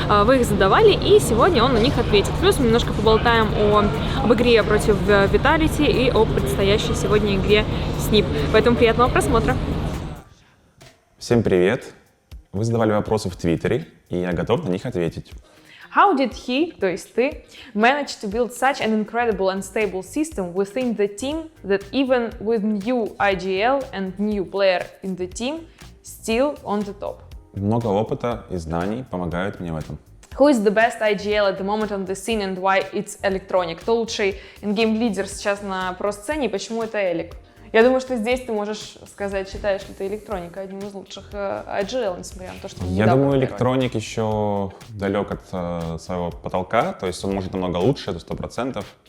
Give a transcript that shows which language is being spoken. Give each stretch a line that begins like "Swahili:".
Russian: Вы их задавали, и сегодня он на них ответит. Плюс мы немножко поболтаем об игре против Vitality и о предстоящей сегодня игре с NIP. Поэтому приятного просмотра. Всем привет! Вы задавали вопросы в Твиттере, и я готов на них ответить.
English: How did he,
Russian: то есть ты,
English: manage to build such an incredible and stable system within the team that even with new IGL and new player in the team, still on the top?
Russian: Много опыта и знаний помогают мне в этом.
English: Who is the best IGL at the moment on the scene and why it's Electronic?
Russian: Кто лучший in-game лидер сейчас на про-сцене и почему это Элик? Я думаю, что здесь ты можешь сказать, считаешь ли ты Электроника одним из лучших IGL, несмотря на то, что он Я думаю, Электроник еще далек от своего потолка, то есть он может намного лучше, это 100%.